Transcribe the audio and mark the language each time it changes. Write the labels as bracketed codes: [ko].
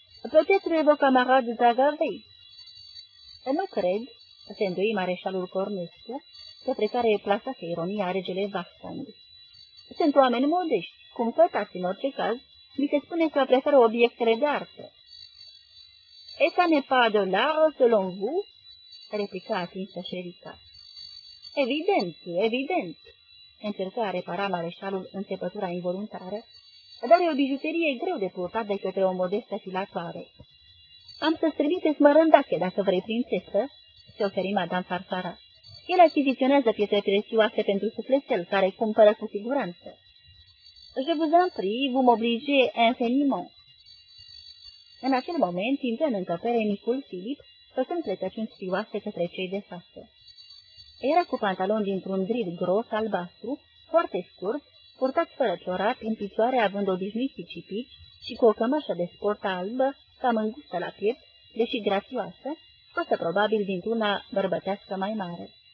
[ro] Poate trebuie o camaradă dragavei. Nu cred, se îndoi mareșalul Cornescu, către care plasase ironia regele Vastang. Sunt oameni modești, cumpătați în orice caz, mi se spune că preferă obiectele de artă. [fr] Et ça n'est pas de l'art, selon vous? [ro] Replica atinsă șerica. Evident, evident, încercă a repara mareșalul înțepătura involuntară, dar e o bijuterie greu de purtat de către o modestă filatoare. Am să-ți trimite smărândache, dacă vrei, prințesă, se oferi Madame Farfara. El achiziționează pietre prețioase pentru sufletel, care cumpără cu siguranță. [fr] Je vous en prie, vous m'obligez infiniment. [ro] În acel moment, intră în încăpere micul Filip, făcând plecăciuni sfioase către cei de față. Era cu pantaloni dintr-un drid gros albastru, foarte scurt, purtat fără ciorap, în picioare având obișnuiți cipici și cu o cămașă de sport albă, cam îngustă la piept, deși grațioasă, scosă probabil dintr-una bărbătească mai mare.